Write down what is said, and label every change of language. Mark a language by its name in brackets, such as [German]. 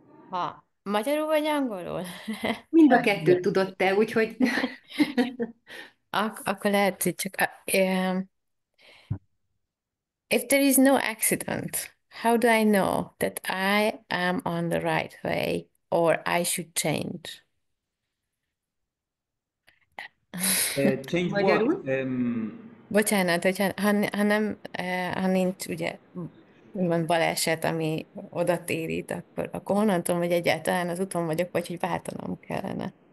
[Hungarian] Ha magyarul vagy angolul? Mind a kettőt tudod te, úgyhogy Akkor lehet, hogy csak... [English] if there is no accident, how do I know that I am on the right way or I should change? Change what? [Hungarian] Magyarul? Bocsánat, hogyha, ha nem, ha nincs ugye úgymond baleset, ami oda térít, akkor honnan tudom, hogy egyáltalán az úton vagyok, vagy hogy váltanom kellene.